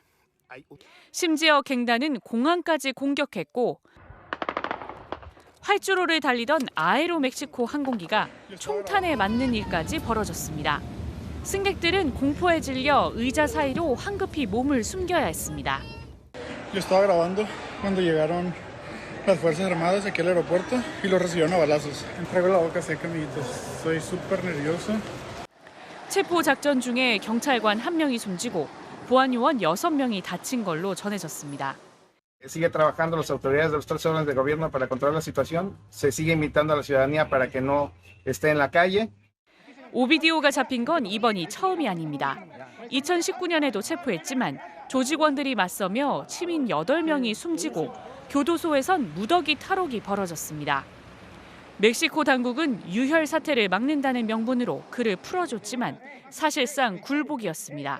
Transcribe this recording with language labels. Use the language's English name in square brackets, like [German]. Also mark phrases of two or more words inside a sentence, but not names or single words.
[Korean] 심지어 갱단은 공항까지 공격했고 활주로를 달리던 아에로멕시코 항공기가 총탄에 맞는 일까지 벌어졌습니다. 승객들은 공포에 질려 의자 사이로 황급히 몸을 숨겨야 했습니다. [Spanish] Yo estaba grabando cuando llegaron las Fuerzas Armadas aquí al aeropuerto y los recibieron a balazos. Traigo la boca seca, amiguitos. Soy súper nervioso. [Korean] 체포 작전 중에 경찰관 1명이 숨지고 보안 요원 6명이 다친 걸로 전해졌습니다. [Spanish] Sigue trabajando las autoridades de los 3 órdenes de gobierno para controlar la situación. Se sigue invitando a la ciudadanía para que no esté en la calle. [Korean] 오비디오가 잡힌 건 이번이 처음이 아닙니다. 2019년에도 체포했지만 조직원들이 맞서며 시민 8명이 숨지고 교도소에선 무더기 탈옥이 벌어졌습니다. 멕시코 당국은 유혈 사태를 막는다는 명분으로 그를 풀어줬지만 사실상 굴복이었습니다.